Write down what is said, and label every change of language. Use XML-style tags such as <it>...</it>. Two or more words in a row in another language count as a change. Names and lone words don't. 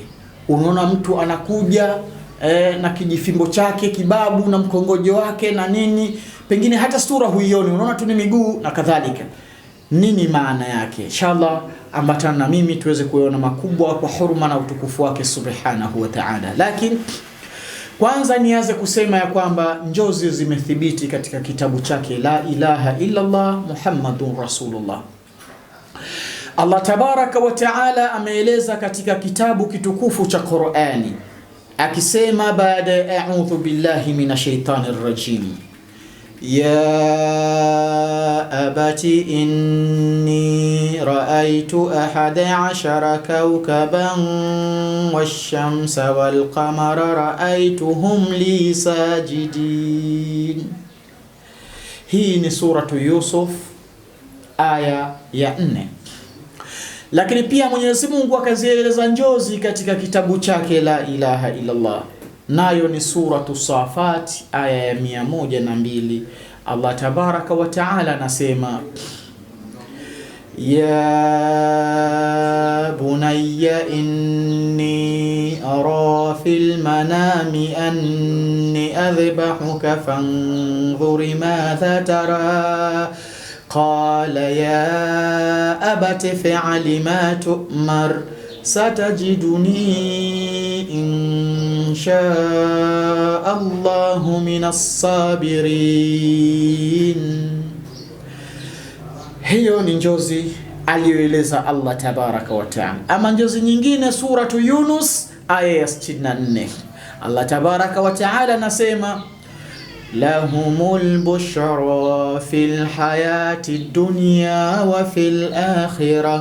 <sw>Unaona mtu anakuja na kijifimbo chake, kibabu na mkongojo wake na nini, pengine hata sura huioni, unaona tu ni miguu na kadhalika. Nini maana yake? Inshallah ambatana na mimi tuweze kuona makubwa kwa huruma na utukufu wake</sw> <ar>سبحانه وتعالى.</ar> <sw>Lakini kwanza nianze kusema ya kwamba njozi zimethibiti katika kitabu chake</sw> <ar>لا إله إلا الله محمد رسول الله.</ar> <sw>Allah</sw> <ar>تبارك وتعالى</ar> <sw>ameeleza katika kitabu kitukufu cha Qur'ani akisema baada ya</sw> <ar>أعوذ بالله من الشيطان الرجيم, يا أبت إني رأيت أحد عشر كوكبا والشمس والقمر رأيتهم لي ساجدين.</ar> <sw>Hii ni suratu Yusuf aya ya 4. Lakini pia Mwenyezi Mungu akazieleza njozi katika kitabu chake</sw> <ar>لا إله إلا الله,</ar> <sw>nayo ni suratu Safat aya ya 102. Allah</sw> <ar>تبارك وتعالى</ar> <sw>anasema,</sw> <ar>يا بني إني أرى في المنام أني أذبحك فانظر ماذا ترى قال يا أبت افعل ما تؤمر ستجدني إن شاء الله من الصابرين.</ar> <sw>Hiyo ni njozi aliyoeleza Allah</sw> <ar>تبارك وتعالى.</ar> <sw>Ama njozi nyingine suratu Yunus aya ya 64, Allah</sw> <ar>تبارك وتعالى</ar> <sw>anasema,</sw> <ar>لهم البشرى في الحياة الدنيا وفي الآخرة.</ar>